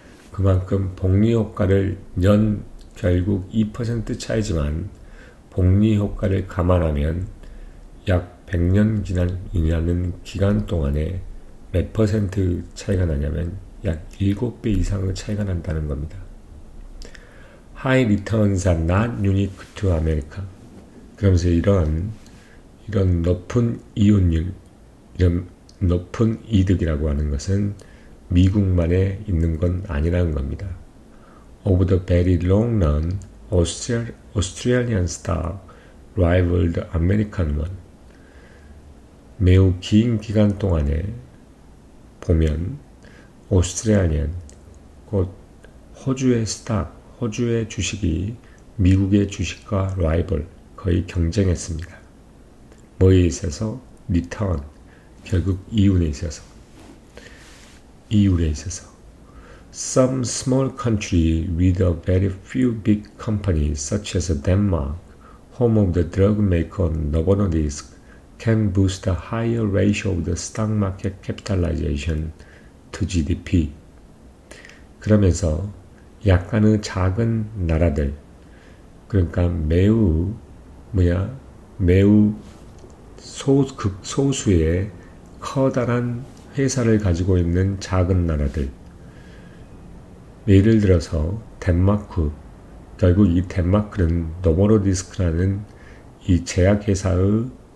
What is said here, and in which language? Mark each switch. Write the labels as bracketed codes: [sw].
[ko] 그만큼 복리 효과를 결국 2% 차이지만 복리 효과를 감안하면 약 100년이라는 기간 동안에 몇 퍼센트 차이가 나냐면 약 7배 이상의 차이가 난다는 겁니다. [en] High returns are not unique to America. [ko] 그러면서 이런 높은 이윤율, 이런 높은 이득이라고 하는 것은 미국만에 있는 건 아니라는 겁니다. [en] Over the very long run, Australian stock rivaled American one. [ko] 매우 긴 기간 동안에 보면 오스트레일리안, 곧 호주의 스탁, 호주의 주식이 미국의 주식과 라이벌, 거의 경쟁했습니다. 뭐에 있어서? 리턴, 결국 이윤에 있어서. [en] Some small country with a very few big companies such as Denmark, home of the drug maker Novo Nordisk, can boost a higher ratio of the stock market capitalization to GDP. [ko] 그러면서 약간의 작은 나라들, 그러니까 매우 극소수의 커다란 회사를 가지고 있는 작은 나라들, 예를 들어서 덴마크, 결국 이 덴마크는 노보노디스크라는 이 제약회사의